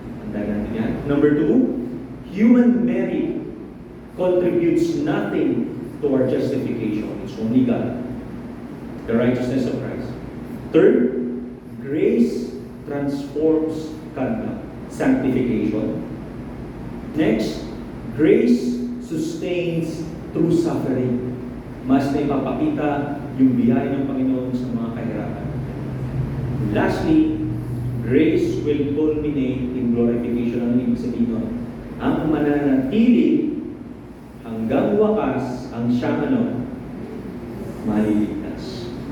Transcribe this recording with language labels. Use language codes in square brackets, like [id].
[en] Tandaan natin yan. Number 2, human merit contributes nothing to our justification. It's only God. The righteousness of Christ. Third, grace transforms conduct. Sanctification. Next, grace sustains through suffering. [tl] Mas na ipapakita yung biyaya ng Panginoon sa mga kahirapan. [en] Lastly, grace will culminate in glorification. [tl] Ang ibig sabihin nun, ang mananatili hanggang wakas ang siyang maliligtas.